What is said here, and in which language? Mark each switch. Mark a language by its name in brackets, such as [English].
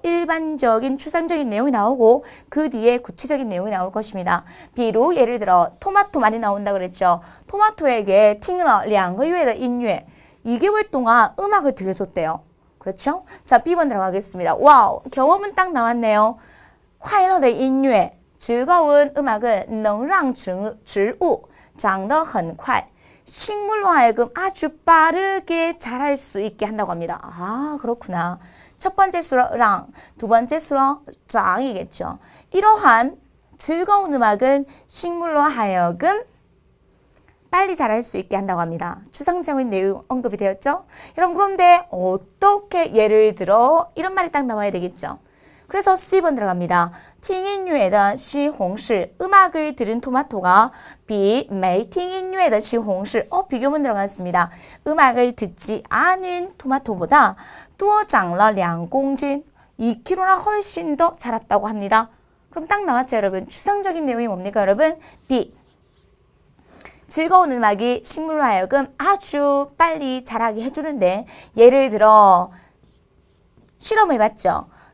[Korean] 일반적인 추상적인 내용이 나오고 그 뒤에 구체적인 내용이 나올 것입니다. 비루 예를 들어 토마토 많이 나온다 그랬죠? 토마토에게 [Chinese] 听了2个月的音乐 [Korean] 2개월 동안 음악을 들려줬대요. 그렇죠? 자, B번 들어가겠습니다. 와우, 경험은 딱 나왔네요. [Chinese] 快乐的音乐, [Korean] 즐거운 음악은 [Chinese] 能让植物长得很快. [Korean] 식물로 하여금 아주 빠르게 자랄 수 있게 한다고 합니다. 아, 그렇구나. 첫 번째 수로 랑, 두 번째 수로 장이겠죠. 이러한 즐거운 음악은 식물로 하여금 빨리 자랄 수 있게 한다고 합니다. 추상적인 내용 언급이 되었죠? 여러분 그런데 어떻게 예를 들어 이런 말이 딱 나와야 되겠죠? 그래서 C번 들어갑니다. [Chinese] 听音乐的西红柿 [Korean] 음악을 들은 토마토가 [Chinese] 比没听音乐的西红柿 [Korean] 비교문 들어갔습니다. 음악을 듣지 않은 토마토보다 [Chinese] 多长了2公斤 [Korean] 2kg나 훨씬 더 자랐다고 합니다. 그럼 딱 나왔죠, 여러분? 추상적인 내용이 뭡니까, 여러분? B. 즐거운 음악이 식물로 하여금 아주 빨리 자라게 해주는데 예를 들어 실험해봤죠.